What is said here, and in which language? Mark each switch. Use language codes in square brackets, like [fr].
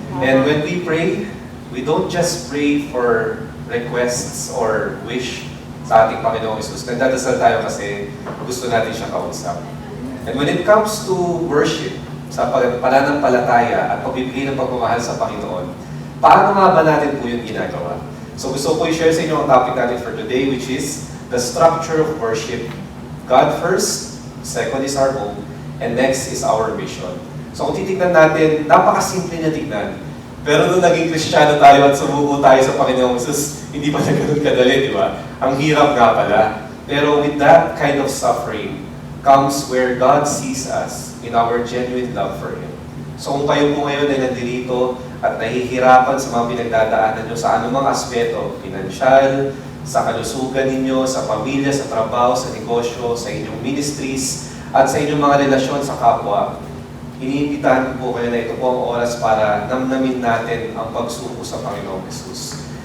[en] And when we pray, we don't just pray for requests or wish [tl] sa ating Panginoong Isus. Nagdadasal tayo kasi gusto natin siyang kausap. [en] And when it comes to worship, [tl] sa pananampalataya at pagbibigay ng pagmamahal sa Panginoon, paano nga ba natin po yung ginagawa? So gusto ko i-share sa inyo ang topic natin [en] for today, which is the structure of worship. God first, second is our home, and next is our mission. [tl] So kung titignan natin, napakasimple na tignan. Pero nung naging Kristiyano tayo at sumuko tayo sa Panginoong Isus, hindi pa na ganun kadali, di ba? Ang hirap nga pala. [en] Pero with that kind of suffering comes where God sees us in our genuine love for Him. [tl] So kung kayo po ngayon ay nandito at nahihirapan sa mga pinagdadaanan nyo sa anumang aspeto, pinansyal, sa kalusugan ninyo, sa pamilya, sa trabaho, sa negosyo, sa inyong ministries, at sa inyong mga relasyon sa kapwa, iniimbitahan ko po kayo na ito po ang oras para namnamin natin ang pagsuko sa Panginoong Jesus.